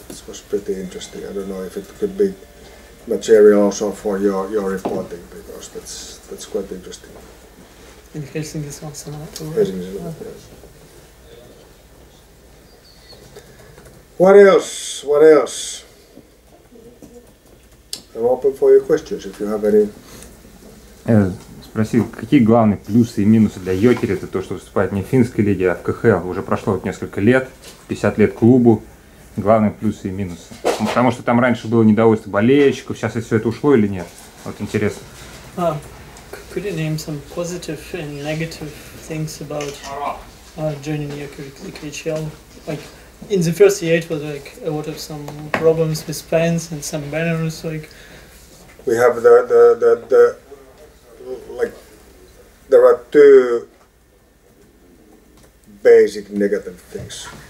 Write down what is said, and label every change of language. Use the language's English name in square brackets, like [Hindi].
[English] It was pretty interesting. I don't know if it could be material also for your reporting, because that's quite interesting. In Helsinki Sanomat. Helsingin Sanomat, yes. What else? I'm open for your questions if you have any. [Russian] Спросил, какие главные плюсы и минусы для Йокерита, то, что выступает не в финской лиге, а в КХЛ. Уже прошло несколько лет, 50 лет клубу. Главные плюсы и минусы. Потому что там раньше было недовольство болельщиков, сейчас все это ушло или нет? Вот интересно. [English] Could you name some positive and negative things about joining Yokeri KHL. Like in the first year, it was like a lot of some problems with fans and some banners. Like we have the like there are two basic negative things.